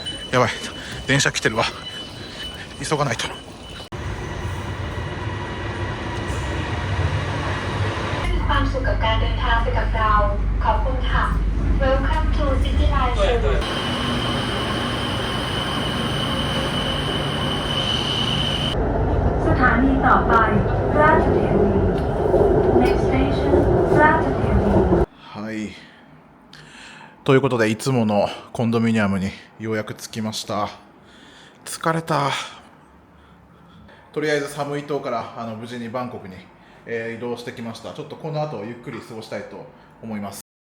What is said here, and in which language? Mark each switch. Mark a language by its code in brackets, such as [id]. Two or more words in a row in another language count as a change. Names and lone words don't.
[ja] やばい、電車来てるわ、急がないと。 [th] ความสุขกับการเดินทางไปกับเราขอบคุณค่ะ [en] Welcome to City Line Service [th] สถานีต่อไปราชเทวี [en] Next station [th] ราชเทวี [ja] はい、ということでいつものコンドミニアムにようやく着きました。疲れた。とりあえずサムイ島から無事にバンコクに、移動してきました。ちょっとこの後ゆっくり過ごしたいと思います。